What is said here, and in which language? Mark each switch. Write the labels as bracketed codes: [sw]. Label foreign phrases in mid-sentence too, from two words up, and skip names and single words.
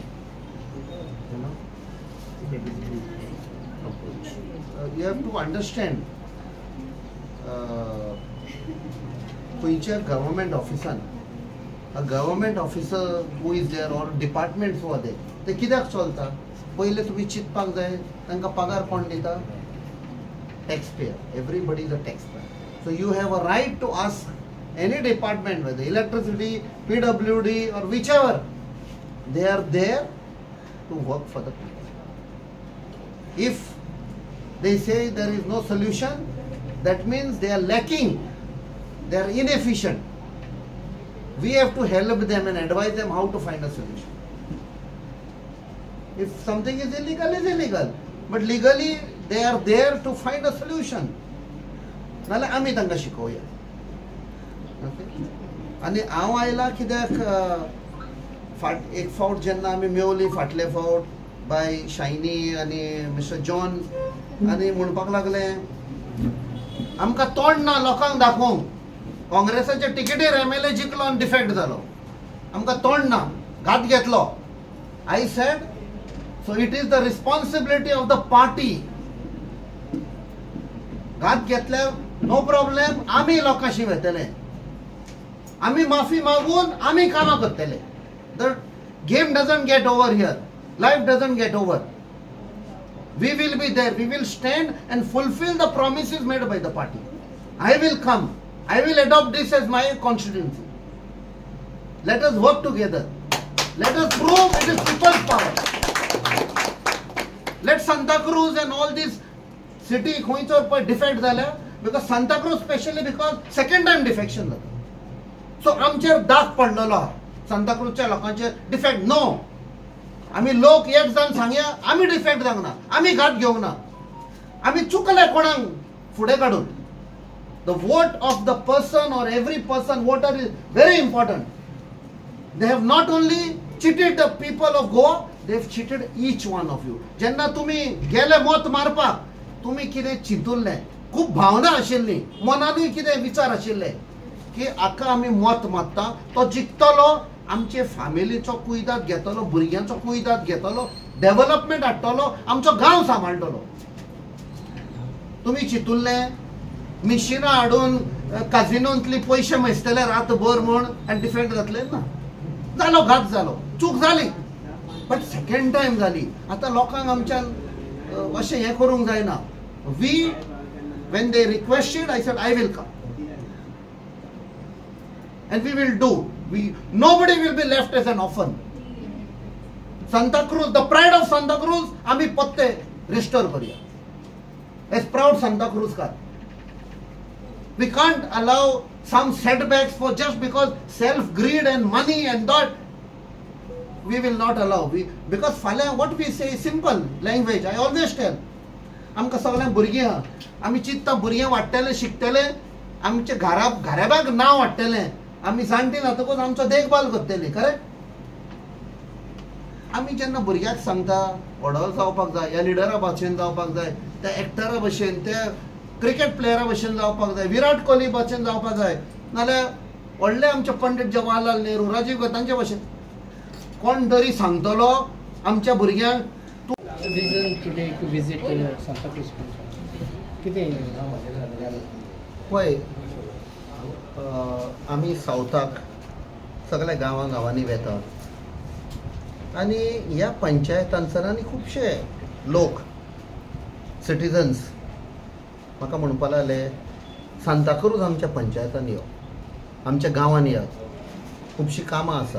[en] You know. You have to understand. Which government officer, a government officer who is there or departments who are there, [kok] ते कित्याक चलता? पहिले तुम्ही चिंतपाक जाय तांकां पगार कोण दिता? [en] Taxpayer. Everybody is a taxpayer. So you have a right to ask any department, whether electricity, PWD or whichever, they are there to work for the people. If they say there is no solution, that means they are lacking, they are inefficient. We have to help them and advise them how to find a solution. If something is illegal. But legally, they are there to find a solution. [kok] नाले आमी तांकां शिकोवया. आनी हांव आयला कित्याक एक फावट जेन्ना आमी मेवली फाटले फावट बाय शायनी आनी मिस्टर जॉन आनी म्हणपाक लागले आमकां तोंड ना लोकांक दाखोवंक काँग्रेसाच्या टिकेटीर MLA जिखलो आनी डिफेक्ट जालो आमकां तोंड ना घात घेतलो. [en] I said, so it is the responsibility of the party. [kok] घात घेतल्यार [en] no problem, [kok] आमी लोकांशी वेतले, आमी माफी मागून आमी कामां करतले. [en] The game doesn't get over here. Life doesn't get over. We will be there. We will stand and fulfill the promises made by the party. I will come. I will adopt this as my constituency. Let us work together. Let us prove it is people's power. Let Santa Cruz and all these city खंयचो defect झाल्या because Santa Cruz specially because second time defection जाता. [kok] सो आमचेर दाग पडलेलो आहा सांताक्रूजच्या लोकांचेर डिफेक्ट नो. आम्ही लोक एक जाण सांगया आम्ही डिफेक्ट जावंक ना, आम्ही घात घेवंक ना, आम्ही चुकले कोणाक फुडें काडून. [en] the vote of the person or every person voter is very important. they have not only cheated the people of Goa, they have cheated each one of you. [kok] जेन्ना तुम्ही गेले मत मारपाक तुम्ही कितें चिंतुल्ले, खूब भावना आशिल्ली, मनानूय कितें विचार आशिल्ले की आका आमी मत मारता तो जिखतलो, आमचे फॅमिलीचो कुयदाद घेतलो, भुरग्यांचो कुयदाद घेतलो, डेव्हलपमेंट हाडटलो, आमचो गांव सांबाळटलो. तुम्ही चिंतुल्ले मिशिनां हाडून काजिनोंतली पयशे मेजतले रातभर म्हूण आनी डिफेंड जातले ना. जालो घात जालो, चूक जाली, [en] but second time [kok] जाली. आतां लोकांक आमच्यान अशें हें करूंक जायना. [en] वी when they requested, I said I will come and we will do. Nobody will be left as an orphan. Santa Cruz, the pride of Santa Cruz, [kok] आम्ही पत्ते restore करूया [en] as proud Santa Cruz car. We can't allow some setbacks for just because self greed and money and that. We will not allow. Because what we say is simple language. I always tell. [kok] आमकां सगळ्यांक भुरगीं आहा, आमी चिंतता भुरगें वाडटले, शिकतले, आमचे घराब्याक नांव हाडटले, आमी जाणटी जातकच आमचो देखभाल करतली. करेक्ट. आमी जेन्ना भुरग्याक सांगता व्हडलो जावपाक जाय, ह्या लिडरा भाशेन जावपाक जाय, त्या एक्टरा भशेन, त्या क्रिकेट प्लेयरा भशेन जावपाक जाय, विराट कोहली भशेन जावपाक जाय, नाल्यार व्हडले आमचे पंडीत जवाहरलाल नेहरू, राजीव गांधी तांचे भशेन कोण तरी सांगतलो आमच्या भुरग्यांक. [en] Reason today to visit Santa Cruz. [kok] पळय, आमी सावथाक सगळ्या गांवांनी वेतात आनी ह्या पंचायतांसरांनी खुबशे लोक सिटिजन्स म्हाका म्हणपाक लागले सांताक्रूज आमच्या पंचायतान यो, आमच्या गांवांन या, खुबशीं कामां आसा.